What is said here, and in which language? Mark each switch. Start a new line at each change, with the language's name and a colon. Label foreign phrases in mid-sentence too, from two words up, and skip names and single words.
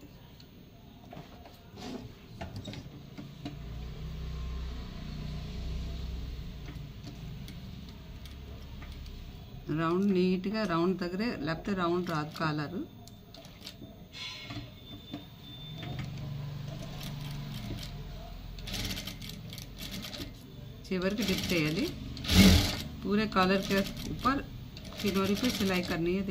Telugu: రౌండ్ నీట్గా రౌండ్ దగ్గరే, లేకపోతే రౌండ్ రాదు కాలరు. చివరికి డిప్ చేయాలి.
Hindi: पूरे कॉलर के ऊपर किनारे पे सिलाई करनी है.